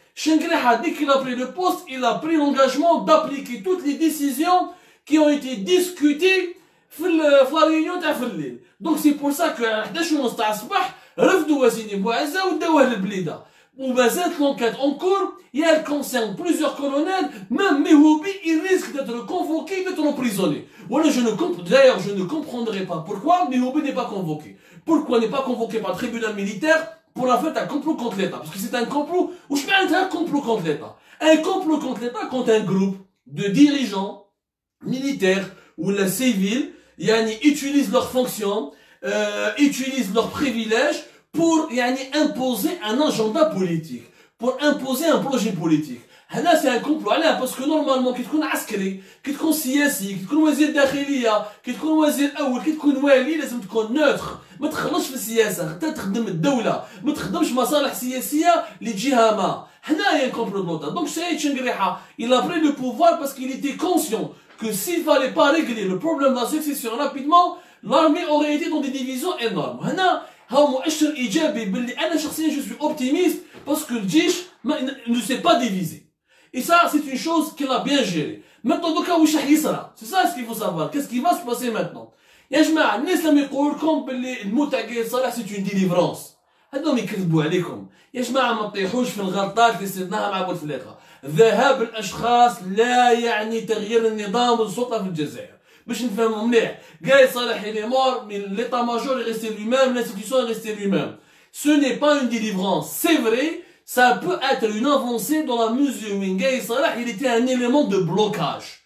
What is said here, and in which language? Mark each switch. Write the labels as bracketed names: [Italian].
[French] Shengreha, dès qu'il a pris le poste, il a pris l'engagement d'appliquer toutes les décisions qui ont été discutées dans la réunion de Fellil. Donc c'est pour ça que [Arabic] 11 تاع الصباح رفضوا وسيني بوعزه وداوه للبليده. ومازالت [French] l'enquête en cours, et elle concerne plusieurs colonels, même Mehoubi, il risque d'être convoqué, d'être emprisonné. Voilà, d'ailleurs, je ne comprendrai pas pourquoi Mehoubi n'est pas convoqué. Pourquoi n'est pas convoqué par le tribunal militaire pour la fête un complot contre l'État? Parce que c'est un complot, ou je mets un complot contre l'État. Un complot contre l'État quand un groupe de dirigeants militaires ou la civile, utilisent leurs fonctions, utilisent leurs privilèges pour imposer un agenda politique, pour imposer un projet politique. [Arabic] هنا [French] c'est un complot. [Arabic] علاه [French] parce que [Arabic] normalement كي تكون عسكري، كي تكون سياسي، كي تكون وزير داخليه، كي تكون وزير اول، كي تكون والي، لازم تكون نوتر، ما تخلطش في السياسه، حتى تخدم الدوله، ما تخدمش مصالح سياسيه لجهه ما. هنا هي الكومبلو دونتا. [French] دونك سعيد شنقريحه il a pris le pouvoir parce qu'il était conscient que s'il fallait pas régler le problème de la succession rapidement, l'armée aurait été dans des divisions énormes. [Arabic] هنا هو مؤشر ايجابي باللي انا شخصيا [French] je suis optimiste parce que [Arabic] الجيش [French] ne s'est pas divisé. Et ça, c'est une chose qu'il a bien gérée. Maintenant, donc, c'est ça ce qu'il faut savoir. Qu'est-ce qui va se passer maintenant? [Arabic] يا جماعة الناس لما يقولوا لكم باللي الموت تاع قايد صالح سي اون ديليفرونس، هذوما يكذبوا عليكم. يا جماعة ما تطيحوش في الغلطات اللي صرناها مع بوتفليقة. ذهاب الأشخاص لا يعني تغيير النظام والسلطة في الجزائر. باش نفهموا مليح، [French] قايد صالح il est mort, mais l'état-major est resté lui-même, l'institution est restée lui-même. Ce n'est pas une délivrance, c'est vrai. Ça peut être une avancée dans la mesure où Ngaï Salah, il était un élément de blocage.